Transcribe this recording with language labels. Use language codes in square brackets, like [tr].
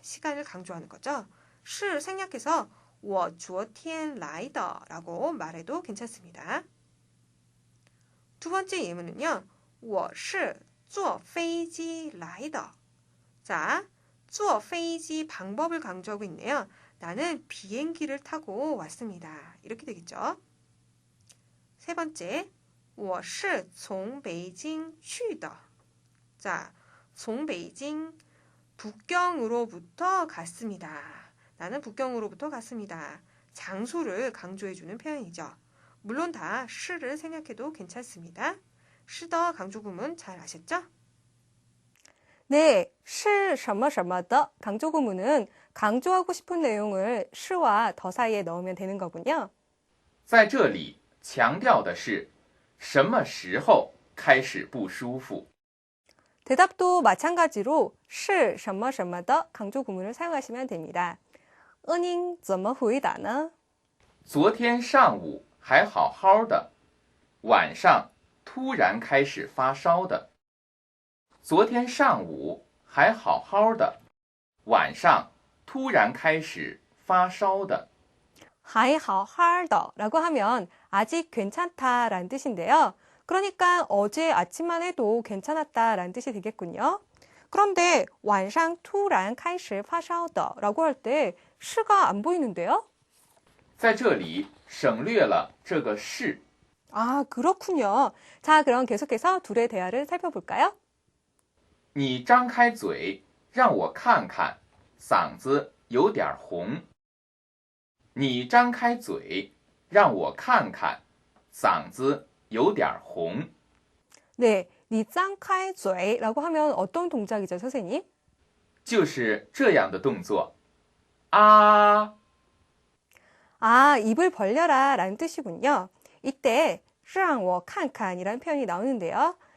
[ko] 시간을 강조하는 거죠. 是 생략해서 [zh] 我昨天来的 [ko] 라고 말해도 괜찮습니다. 두 번째 예문은요. [zh] 我是坐飞机来的. [ko] 자, [zh] 坐飞机 [ko] 방법을 강조하고 있네요. 나는 비행기를 타고 왔습니다. 이렇게 되겠죠. 세 번째, [zh] 我是从北京去的. [ko] 자, [zh] 从北京 [ko] 북경으로부터 갔습니다. 나는 북경으로부터 갔습니다. 장소를 강조해주는 표현이죠. 물론 다 是를 생략해도 괜찮습니다. 是더 강조 구문 잘 아셨죠? 네, [zh] 是什么什么的 [ko] 강조 구문은 강조하고 싶은 내용을 是와 더 사이에 넣으면 되는 거군요. [zh] 在这里强调的是什么时候开始不舒服？ [ko] 대답도 마찬가지로 [zh] 是什么什么的 [ko] 강조 구문을 사용하시면 됩니다. [zh] 您怎么回答呢？昨天上午还好好的，晚上突然开始发烧的。昨天上午还好好的，晚上突然开始发烧的。还好好的 [ko] 라고 하면 아직 괜찮다라는 뜻인데요. 그러니까 어제 아침만 해도 괜찮았다라는 뜻이 되겠군요. 그런데 [zh] 晚上突然开始发烧的 [ko] 라고 할 때 시가 안 보이는데요. [zh] 在这里省略了这个是。 [ko] 아, 그렇군요. 자, 그럼 계속해서 둘의 대화를 살펴볼까요? [zh] 你张开嘴让我看看，嗓子有点红。你张开嘴让我看看，嗓子有点红。 [ko] 네, [zh] 你张开嘴 [ko] 라고 하면 어떤 동작이죠, 선생님? [zh] 就是这样的动作。啊， [ko] 아, 입을 벌려라 라는 뜻이군요. 이때 [zh] 让我看看 [ko] 이라는 표현이 나오는데요.